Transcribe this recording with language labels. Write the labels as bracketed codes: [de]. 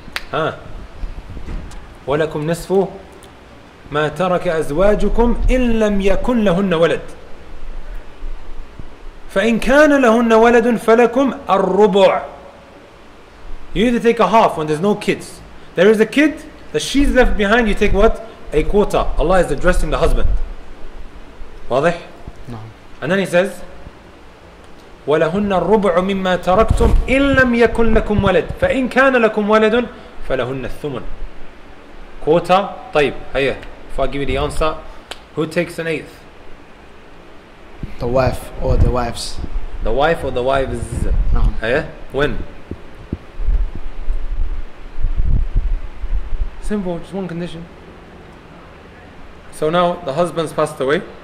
[ar] Huh? وَلَكُمْ نِصْفُ مَا تَرَكَ أَزْوَاجُكُمْ إِن لَمْ يَكُنْ لَهُنَّ وَلَدٌ فَإِن كَانَ لَهُنَّ وَلَدٌ فَلَكُمْ الرُّبُعُ. [en] You either take a half when there's no kids. There is a kid that she's left behind, you take what? A quarter. Allah is addressing the husband. [ar] واضح? [en] No. And then he says [ar] وَلَهُنَّ الرُّبُعُ مِمَّا تَرَكْتُمْ إِن لَمْ يَكُنْ لَكُمْ وَلَدٌ فَإِن كَانَ لَكُمْ وَلَدٌ فَلَهُنَّ الثُّمُنُ. [en] Quarter. [ar] طيب. [en] Here. If I give you the answer, who takes an eighth? The wife or the wives. The wife or the wives? No. Here. When? Simple, just one condition. So now the husband's passed away.